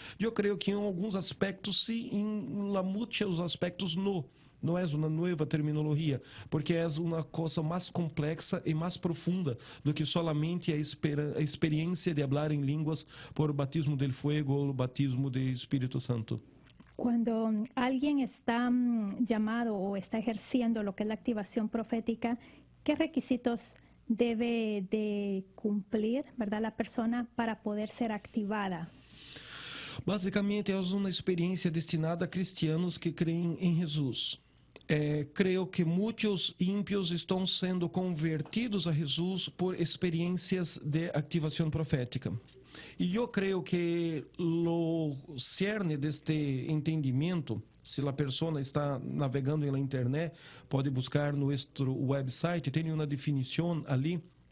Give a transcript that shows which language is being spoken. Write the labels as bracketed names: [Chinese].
[Portuguese] Eu creio que em alguns aspectos sim, em muitos aspectos não. Não é uma nova terminologia, porque é uma coisa mais complexa e mais profunda do que solamente a experiência de falar em línguas por batismo [Spanish] del fuego [Portuguese] ou batismo do Espírito Santo. [Spanish] Cuando alguien está llamado o está ejerciendo lo que es la activación profética, ¿qué requisitos debe de cumplir, verdad, la persona para poder ser activada? [Portuguese] Basicamente, é uma experiência destinada a cristianos que creem em Jesus. Creio que muitos ímpios estão sendo convertidos a Jesus por experiências de ativação profética. E eu creio que o cerne deste entendimento, se a pessoa está navegando na internet, pode buscar no nosso website, tem uma definição ali.